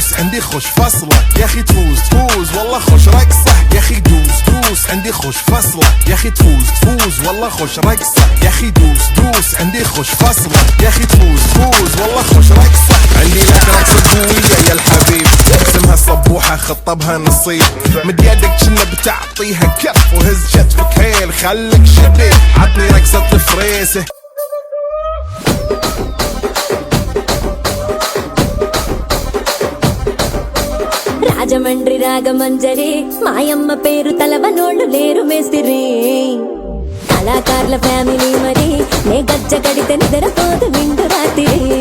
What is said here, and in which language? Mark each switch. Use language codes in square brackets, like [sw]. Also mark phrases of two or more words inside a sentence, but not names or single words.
[ar] عندي خوش فصلة يا اخي تفوز تفوز والله خوش رقصة يا اخي دوس دوس عندي خوش فصلة يا اخي تفوز تفوز والله خوش رقصة يا اخي دوس دوس عندي خوش فصلة يا اخي تفوز تفوز والله خوش رقصة عندي لك رقصة قوية يا الحبيب اسمها صبوحة خطبها نصيب مد يدك كنا بتعطيها كف وهز كتفك حيل خليك شديد عطني رقصة الفريسة [te] రాజమండ్రి రాగమంజరి మాయమ్మ పేరు తలవనోళ్ళు లేరు మేస్తిరి కళాకారుల ఫ్యామిలీ మరి నే గజ్జ కడితే నిద్రపోదు విండు రాత్రి